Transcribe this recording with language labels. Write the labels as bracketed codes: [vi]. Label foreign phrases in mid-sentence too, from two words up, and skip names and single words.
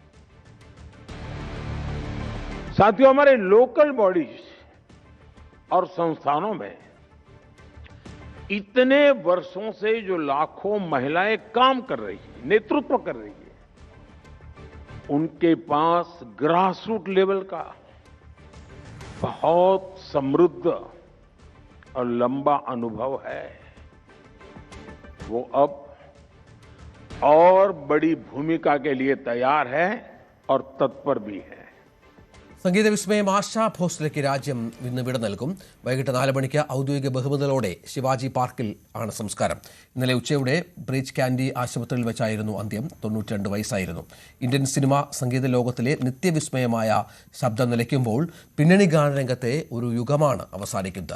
[hi] साथियों, हमारे [en] local bodies [hi] और संस्थानों में इतने वर्षों से जो लाखों महिलाएं काम कर रही है, नेतृत्व कर रही है, उनके पास [en] grassroot level [hi] का बहुत समृद्ध और लंबा अनुभव है. वो अब और बड़ी भूमिका के लिए तैयार है और तत्पर भी है. [ml] സംഗീത വിസ്മയം ആശാ ഭോസ്ലെക്ക് രാജ്യം ഇന്ന് വിട നൽകും. വൈകിട്ട് 4 മണിക്ക് ഔദ്യോഗിക ബഹുമതികളോടെ ശിവാജി പാർക്കിൽ ആണ് സംസ്കാരം. ഇന്നലെ ഉച്ചയോടെ ബ്രീച്ച് കാൻഡി ആശുപത്രിയിൽ വെച്ചായിരുന്നു അന്ത്യം. 92 വയസ്സായിരുന്നു. ഇന്ത്യൻ സിനിമ സംഗീത ലോകത്തിലെ നിത്യവിസ്മയമായ ശബ്ദം നിലയ്ക്കുമ്പോൾ പിന്നണി ഗാനരംഗത്തെ ഒരു യുഗമാണ് അവസാനിക്കുന്നത്.